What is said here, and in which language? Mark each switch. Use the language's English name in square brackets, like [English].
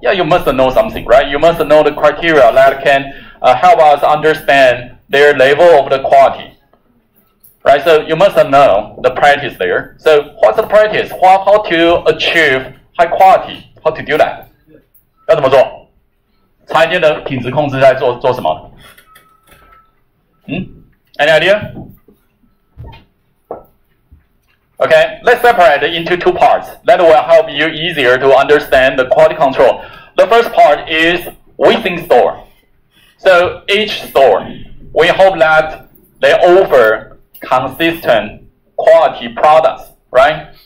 [English] Yeah, you must know something, right? You must know the criteria that can help us understand their level of the quality, right? So, you must know the practice there. So, what's the practice? How to achieve high quality? How to do that? [Chinese] 要怎么做？餐饮店的品质控制在做什么？ [English] Any idea? Okay, let's separate it into two parts. That will help you easier to understand the quality control. The first part is within store. So each store, we hope that they offer consistent quality products, right?